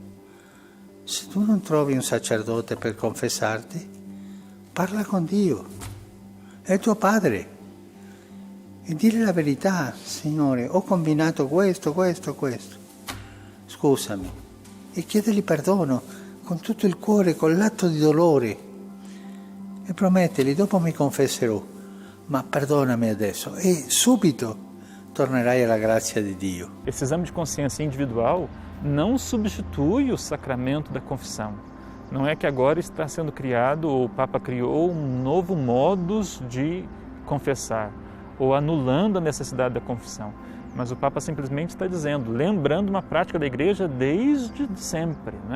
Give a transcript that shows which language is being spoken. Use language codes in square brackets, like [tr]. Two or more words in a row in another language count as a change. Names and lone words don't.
[it] Se tu non trovi un sacerdote per confessarti, parla con Dio, è tuo padre, e dire la verità: Signore, ho combinato questo, scusami, e chiedergli perdono con tutto il cuore, con l'atto di dolore, e promettergli: dopo mi confesserò, ma perdonami adesso, e subito tornerai alla grazia di Dio. [pt] Esse exame de consciência individual não substitui o sacramento da confissão. Não é que agora está sendo criado, ou o Papa criou um novo modus de confessar, ou anulando a necessidade da confissão. Mas o Papa simplesmente está dizendo, lembrando uma prática da Igreja desde sempre, né?